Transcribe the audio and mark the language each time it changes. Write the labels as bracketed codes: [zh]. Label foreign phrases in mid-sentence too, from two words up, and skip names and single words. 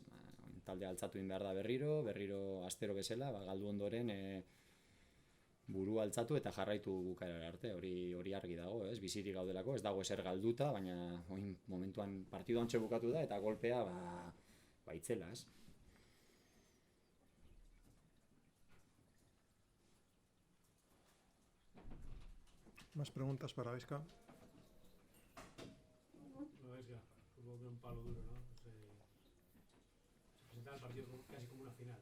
[eu] Taldea altzatu egin behar da berriro astero bezala, galdu ondoren burua altzatu eta jarraitu bukaerara arte, hori argi dago, ez? Bizirik gaudelako, ez dago ezer galduta, baina momentuan partidu ontsa bukatu da eta golpea itzela, ez? [es] ¿Más preguntas para Gaizka? No, Gaizka, supongo que un palo duro, ¿no? Se presentaba el partido casi como una final.